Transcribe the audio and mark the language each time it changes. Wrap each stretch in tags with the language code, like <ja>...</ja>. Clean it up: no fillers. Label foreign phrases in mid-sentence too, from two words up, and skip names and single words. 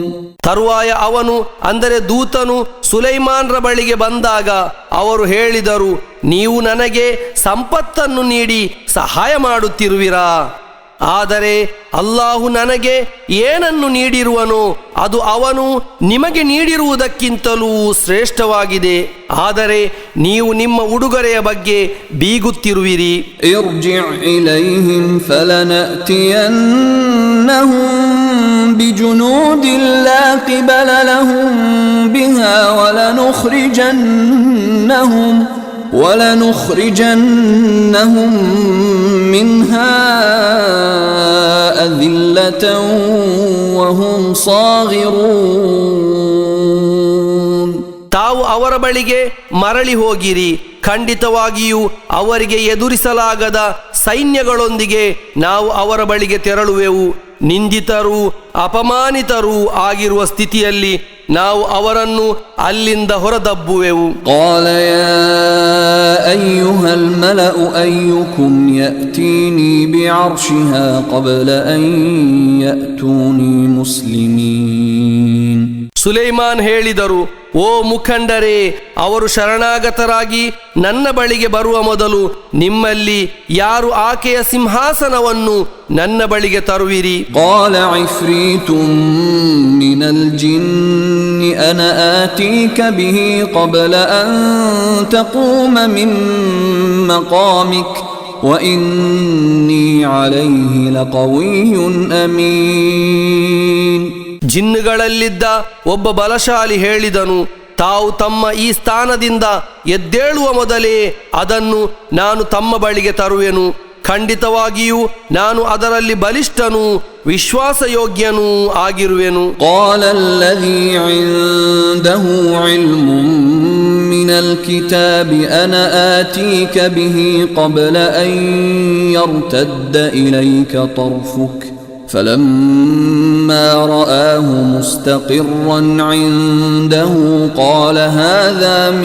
<kn>ತರುವಾಯ ಅವನು, ಅಂದರೆ ದೂತನು ಸುಲೈಮಾನ್ರ ಬಳಿಗೆ ಬಂದಾಗ ಅವರು ಹೇಳಿದರು, ನೀವು ನನಗೆ ಸಂಪತ್ತನ್ನು ನೀಡಿ ಸಹಾಯ ಮಾಡುತ್ತಿರುವಿರಾ? ಆದರೆ ಅಲ್ಲಾಹು ನನಗೆ ಏನನ್ನು ನೀಡಿರುವನೋ ಅದು ಅವನು ನಿಮಗೆ ನೀಡಿರುವುದಕ್ಕಿಂತಲೂ ಶ್ರೇಷ್ಠವಾಗಿದೆ. ಆದರೆ ನೀವು ನಿಮ್ಮ ಉಡುಗೊರೆಯ ಬಗ್ಗೆ ಬೀಗುತ್ತಿರುವಿರಿ.</kn> <ar>ارجع إليهم فلنأتينهم بجنود لا قبل لهم بها ولنخرجنهم منها أذلة وهم صاغرون.</ar> <kn>ತಾವು ಅವರ ಬಳಿಗೆ ಮರಳಿ ಹೋಗಿರಿ. ಖಂಡಿತವಾಗಿಯೂ ಅವರಿಗೆ ಎದುರಿಸಲಾಗದ ಸೈನ್ಯಗಳೊಂದಿಗೆ ನಾವು ಅವರ ಬಳಿಗೆ ತೆರಳುವೆವು. ನಿಂದಿತರೂ ಅಪಮಾನಿತರೂ ಆಗಿರುವ ಸ್ಥಿತಿಯಲ್ಲಿ ನಾವು ಅವರನ್ನು ಅಲ್ಲಿಂದ ಹೊರದಬ್ಬುವೆವು.</kn> <ar>قال يا أيها الملأ أيكم يأتيني بعرشها قبل أن يأتوني مسلمين.</ar> <kn>ಸುಲೈಮಾನ್ ಹೇಳಿದರು, ಓ ಮುಖಂಡರೇ, ಅವರು ಶರಣಾಗತರಾಗಿ ನನ್ನ ಬಳಿಗೆ ಬರುವ ಮೊದಲು ನಿಮ್ಮಲ್ಲಿ ಯಾರು ಆಕೆಯ ಸಿಂಹಾಸನವನ್ನು ನನ್ನ ಬಳಿಗೆ ತರುವಿರಿ.</kn> <ar>قال عفريت من الجن أنا آتيك به قبل أن تقوم من مقامك وإني عليه لقوي أمين.</ar> <kn>ಜಿನ್ನುಗಳಲ್ಲಿದ್ದ ಒಬ್ಬ ಬಲಶಾಲಿ ಹೇಳಿದನು, ತಾವು ತಮ್ಮ ಈ ಸ್ಥಾನದಿಂದ ಎದ್ದೇಳುವ ಮೊದಲೇ ಅದನ್ನು ನಾನು ತಮ್ಮ ಬಳಿಗೆ ತರುವೆನು. ಖಂಡಿತವಾಗಿಯೂ ನಾನು ಅದರಲ್ಲಿ ಬಲಿಷ್ಠನೂ ವಿಶ್ವಾಸಯೋಗ್ಯನೂ ಆಗಿರುವೆನು.</kn> <ar>قال الذي عنده علم من الكتاب أنا آتيك به قبل أن يرتد إليك طرفك فلما رآه مستقرا عنده قال هذا</ar>